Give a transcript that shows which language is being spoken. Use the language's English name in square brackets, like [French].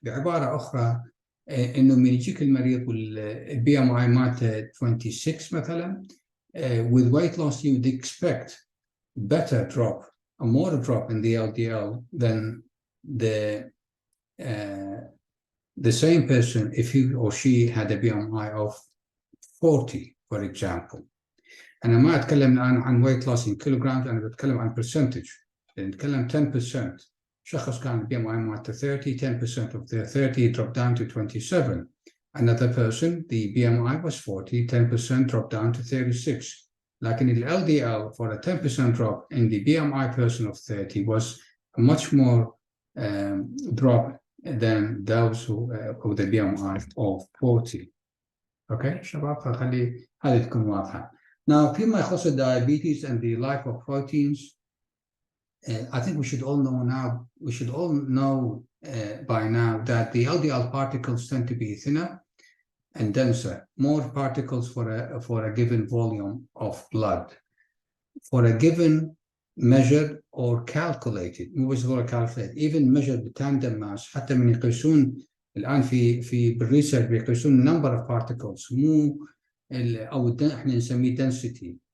[Arabic] بعبارة أخرى إنه من يجيك المريض والبي ام اي مالته 26 مثلا، [English] with weight loss you would expect better drop, a more drop in the LDL than the the same person, if he or she had a BMI of 40, for example. [Arabic] أنا ما أتكلم الآن عن [English] weight loss in kilograms، [Arabic] أنا بتكلم عن percentage. نتكلم 10%. شخص كان [English] BMI مالته 30, 10% of their 30 dropped down to 27. Another person, the BMI was 40, 10% dropped down to 36. [Arabic] لكن ال [English] LDL for a 10% drop in the BMI person of 30 was a much more drop than those who with the BMI of 40. [Arabic] Okay, شباب فخلي هذه تكون واضحة. [English] Now, [Arabic] فيما يخص [English] diabetes and the lipoproteins, I think we should all know now. We should all know by now that the LDL particles tend to be thinner and denser, more particles for a given volume of blood, for a given measured or calculated. [Arabic] مو بس هو [English] calculated, even measured tandem mass. [Arabic] حتى من يقيسون الآن في بالريسيرش بيقيسون [English] number of particles [Arabic] مو أو إحنا نسميه density.